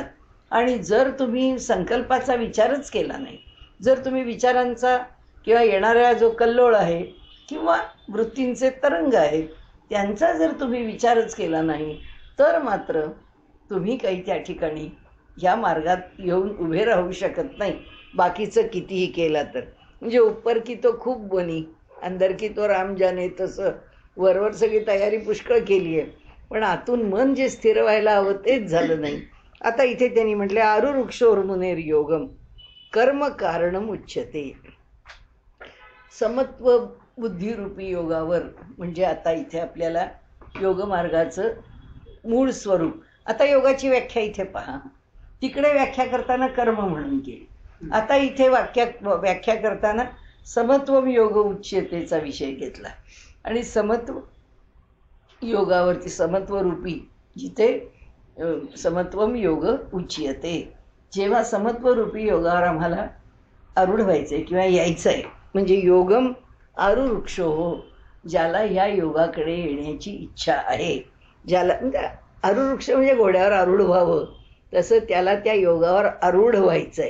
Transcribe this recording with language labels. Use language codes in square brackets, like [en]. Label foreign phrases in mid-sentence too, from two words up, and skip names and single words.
[mr] आणि जर तुम्ही संकल्पाचा विचारच केला नाही, जर तुम्ही विचारांचा किंवा येणाऱ्या जो कल्लोळ आहे किंवा वृत्तींचे तरंग आहेत त्यांचा जर तुम्ही विचारच केला नाही, तर मात्र तुम्ही काही त्या ठिकाणी या मार्गात येऊन उभे राहू शकत नाही, बाकीचं कितीही केला तर. [hi] म्हणजे ऊपर की तो खूप बनी, अंदर की तो राम जाने, [mr] तसं वरवर सगळी तयारी पुष्कळ केली आहे, पण आतून मन जे स्थिर व्हायला हवं तेच झालं नाही. आता इथे त्यांनी म्हटले [sa] आरुरुक्षोर मुनेर योगम कर्म कारणम उच्यते. [mr] समत्व बुद्धिरूपी योगावर, म्हणजे आता इथे आपल्याला योगमार्गाचं मूळ स्वरूप. आता योगाची व्याख्या इथे पहा, तिकडे व्याख्या करताना कर्म म्हणून केली, आता इथे व्याख्या करताना समत्व योग उच्यतेचा विषय घेतला. आणि समत्व योगावरती समत्वरूपी जिथे [sa] समत्वम योग उच्यते, [mr] जेव्हा समत्वरूपी योगावर आम्हाला आरूढ व्हायचंय किंवा यायचंय, म्हणजे [sa] योगम आरुरुक्षो हो, [mr] ज्याला या योगाकडे येण्याची इच्छा आहे, ज्याला म्हणजे आरुरुक्ष म्हणजे घोड्यावर आरूढ व्हावं, तसं त्याला त्या योगावर आरूढ व्हायचंय.